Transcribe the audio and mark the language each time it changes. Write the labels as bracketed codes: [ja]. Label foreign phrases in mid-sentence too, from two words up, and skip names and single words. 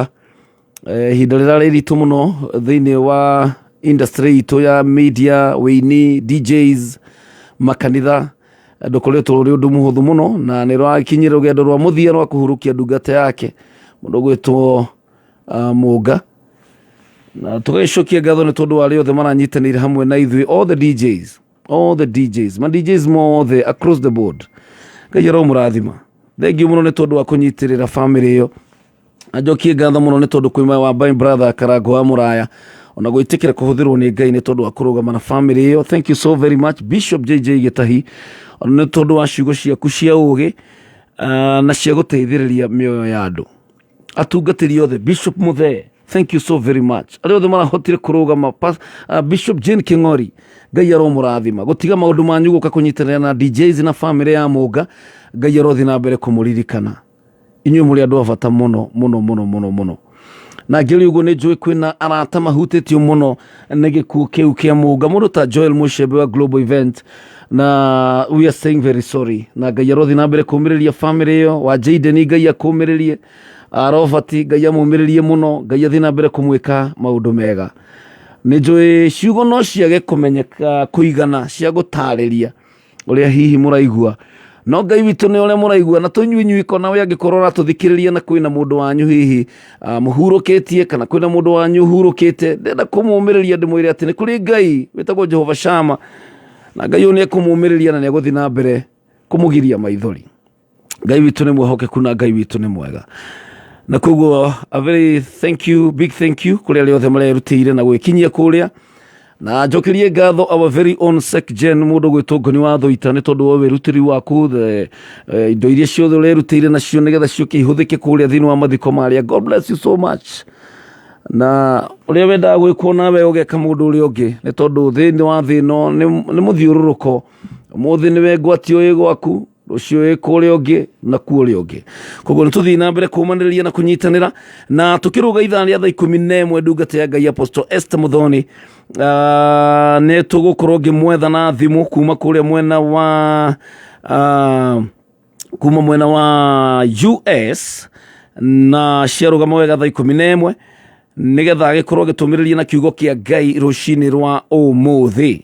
[ki] Ihinda rĩrarĩ ritũ mũno thĩinĩ wa industry itũ ya media, wĩini, DJs, makanitha. Ndũkoretwo rũrĩ ũndũ mũhũthũ mũno, na nĩ rwakinyire rũgendo rwa mũthia rwa kũhurũkia ndungata yake mũndũ gwĩtwo Munga, na tũgĩcokia ngatho nĩ tondũ arĩa othe maranyitanĩire hamwe na ithuĩ, [en] all the DJs, [ki] ma DJs mothe [en] across the board. [ki] Ngai aromũrathima. Thengiũ mũno nĩ tondũ wa kũnyitĩrĩra family ĩyo. Njokie ngatho mũno nĩ tondũ kwĩ wa [en] my brother [ki] Karango wa Mũraya ona gwĩtĩkĩra kũhũthĩrwo nĩ Ngai nĩ tondũ wa kũrũgama na family ĩyo. [en] Thank you so very much [ki] Bishop JJ Gĩtahi, ona nĩ tondũ wa ciugo ciaku cia ũgĩ na cia gũteithĩrĩria mĩoyo ya andũ. Atungatĩri othe, Bishop Muthee, [en] thank you so very much. [ki] Arĩa othe marahotire kũrũgama, Bishop Jane King'ori, Ngai aromũrathima. Gũtiga maũndũ manyu gũka kũnyitanĩra na DJs na family ya Munga, Ngai arothi na mbere kũmũririkana. Inyuĩ mũrĩ andũ a bata mũno mũno mũno mũno mũno. Na ngĩrĩ ũguo nĩ njũĩ kwĩna arata mahutĩtio mũno nĩ gĩkuũ kĩu kĩa Munga, mũndũ ta Joel Mushebe wa Global Event, na [en] we are saying very sorry. [ki] Na Ngai arothi na mbere kũmĩrĩria family ĩyo, wa Jaden Ngai akũmĩrĩrie, Robert Ngai amũmĩrĩrie mũno, Ngai athi na mbere kũmwĩka maũndũ mega. Nĩ njũĩ ciugo no ciage kũmenyeka kũigana cia gũtarĩria ũrĩa hihi mũraigua, no Ngai witũ nĩ ũrĩa mũraigua, na tũnyuinyui kona we angĩkorwo ratũthikĩrĩria na kwĩna mũndũ wanyu hihi mũhurũkĩtie kana kwĩna mũndũ wanyu ũhurũkĩte, ndenda kũmũmĩrĩria ndĩmwĩre atĩ nĩ kũrĩ Ngai wĩtagwo Jehova Shama, na Ngai ũyũ nĩ ekũmũmĩrĩria na nĩ egũthi na mbere kũmũgiria maithori. Ngai witũ nĩ mwĩhokeku na Ngai witũ nĩ mwega. Na koguo [en] a very big thank you [ki] kũrĩa arĩa othe marerutĩire na gwĩkinyia kũrĩa, na njokerie ngatho [en] our very own SecGen [ki] mũndũ gwĩtwo Ngoni wa Thũita nĩ tondũ wa wĩrutĩri waku, indo iria ciothe ũrerutĩire nacio nĩgetha ciũke ihũthĩke kũrĩa thĩinĩ wa mathiko marĩa. [en] God bless you so much. [ki] Na ũrĩa wendaga gwĩkwo nawe ũgeka mũndũ ũrĩa ũngĩ, nĩ tondũ thĩinĩ wa thĩ ĩno nĩ mũthiũrũrũko. Ũmũthĩ nĩwe ngwatio ĩ gwaku, rũciũ ĩ kũrĩa ũngĩ na kuo ũrĩa ũngĩ. Koguo nĩ tũthiĩ na mbere kũmanĩrĩria na kũnyitanĩra, na tũkĩrũga ithaa rĩa thaa 11 ndungata ya Ngai Apostle Esther Muthoni nĩ tũgũkorwo ngĩmwetha na thimũ kuma kũrĩa mwena wa US, na ciarũgama wega thaa 11 nĩgetha agĩkorwo agĩtũmĩrĩria na kiugo kĩa Ngai rũcinĩ rwa ũmũthĩ.